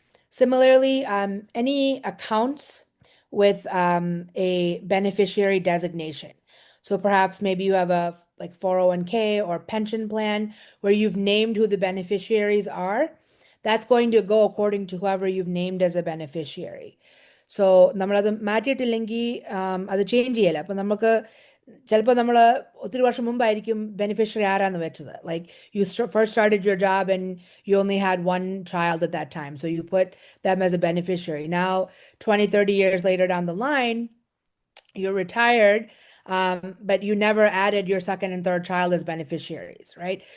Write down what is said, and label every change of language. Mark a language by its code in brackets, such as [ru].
[en] Similarly, any accounts with a beneficiary designation. So perhaps maybe you have a like 401k or pension plan where you've named who the beneficiaries are. That's going to go according to whoever you've named as a beneficiary. [ml] So നമ്മളത് മാറ്റിയിട്ടില്ലെങ്കിൽ അത് change ചെയ്യല. അപ്പൊ നമുക്ക് ചിലപ്പോൾ നമ്മൾ ഒത്തിരി വർഷം മുമ്പായിരിക്കും beneficiary ആരാന്ന് വെച്ചത്. [en] Like you first started your job and you only had one child at that time. So you put them as a beneficiary. Now, 20, 30 years later down the line, you're retired, but you never added your second and third child as beneficiaries, right?